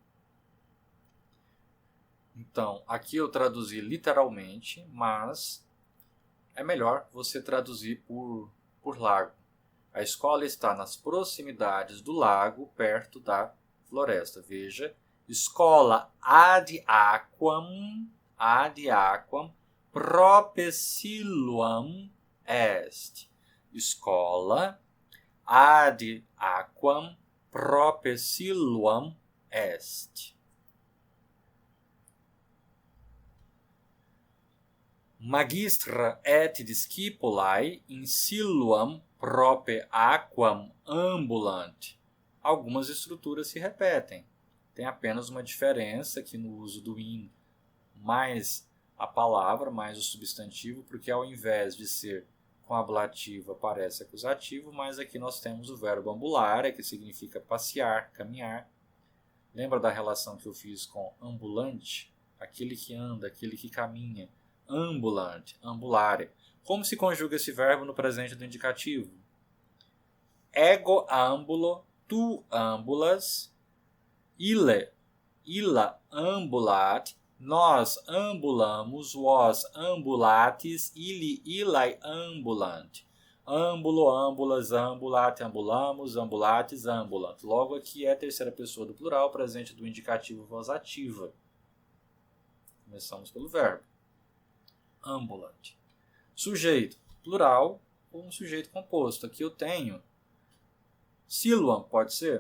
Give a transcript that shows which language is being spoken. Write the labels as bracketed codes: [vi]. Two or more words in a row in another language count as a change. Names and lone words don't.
[pt] Então, aqui eu traduzi literalmente, mas é melhor você traduzir por lago. A escola está nas proximidades do lago, perto da floresta. Veja, [la] escola ad aquam prope siluam est. Escola ad aquam prope siluam est. Magistra et discipulae in siluam prope aquam ambulant. [pt] Algumas estruturas se repetem. Tem apenas uma diferença aqui no uso do in, mais a palavra, mais o substantivo, porque ao invés de ser com ablativo aparece acusativo, mas aqui nós temos o verbo ambulare, que significa passear, caminhar. Lembra da relação que eu fiz com ambulante? Aquele que anda, aquele que caminha. Ambulant, ambulare. Como se conjuga esse verbo no presente do indicativo? [la] Ego ambulo, tu ambulas, illa ambulat, [pt] nós ambulamos, vós [la] ambulates, illae ambulant. Ambulo, ambulas, ambulate, ambulamos, ambulates, ambulant. [pt] Logo aqui é a terceira pessoa do plural, presente do indicativo voz ativa. Começamos pelo verbo. Ambulant. Sujeito, plural ou um sujeito composto. Aqui eu tenho siluam, pode ser?